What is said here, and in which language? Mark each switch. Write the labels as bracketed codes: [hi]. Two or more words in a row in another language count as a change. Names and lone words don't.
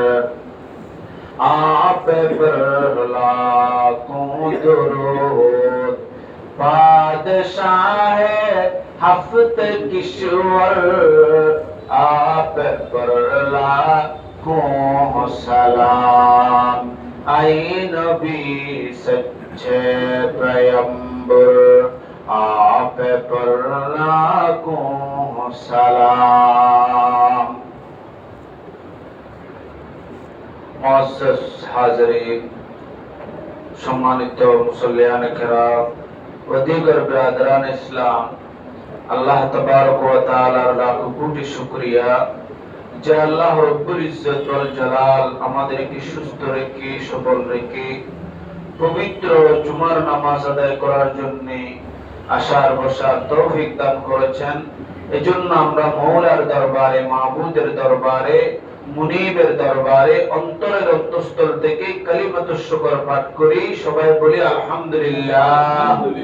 [ur] آپ پر لاکھوں درود بادشاہ ہفت کشور آپ پر لاکھوں سلام اے نبی سچے پیغمبر آپ پر لاکھوں سلام معزز حاضرین [bn] সম্মানিত মুসল্লিয়ান کرام ও [ur] دیگر برادران اسلام [bn] আল্লাহ তাবারক ওয়া তাআলার লাখ কোটি শুকরিয়া যে আল্লাহ [ar] رب العزة والجلال [bn] আমাদেরকে সুস্থ রেখে সবল রেখে পবিত্র জুমার নামাজ আদায় করার জন্য আশার বসার তৌফিক দান করেছেন এজন্য আমরা মওলার দরবারে মাবুদের দরবারে মুনিবের দরবারে অন্তরের অন্তঃস্থল থেকে [ar] كلمة الشكر [bn] পাঠ করি সবাই বলি আলহামদুলিল্লাহ